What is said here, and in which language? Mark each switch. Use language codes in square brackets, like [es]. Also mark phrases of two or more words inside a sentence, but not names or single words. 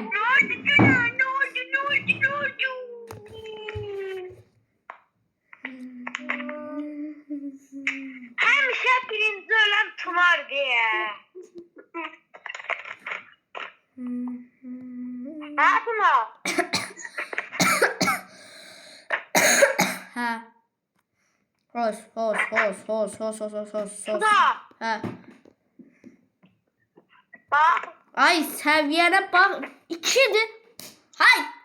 [tr] Ne oldu canım? Ne oldu? Hemşe birinci ölen Tımar diye. Ha Tımar? [az] Hə. Hos. [tr] Bu da. [az] Hə. [tr] Bak. [az] Ay səviyyənə bax. 2'dir. Hay.